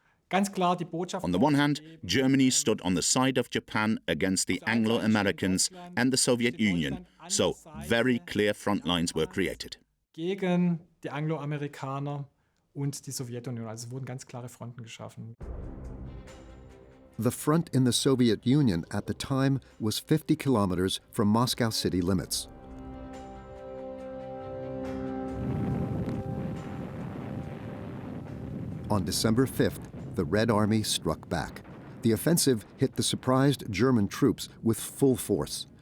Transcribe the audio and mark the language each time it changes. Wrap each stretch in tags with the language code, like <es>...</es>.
<en>On the one hand, Germany stood on the side of Japan against the Anglo-Americans and the Soviet Union, so very clear front lines were created.</en> <de>Gegen die Anglo-Amerikaner und die Sowjetunion. Also es wurden ganz klare Fronten geschaffen.</de> <en>The front in the Soviet Union at the time was 50 kilometers from Moscow city limits. On December 5th, the Red Army struck back. The offensive hit the surprised German troops with full force.</en>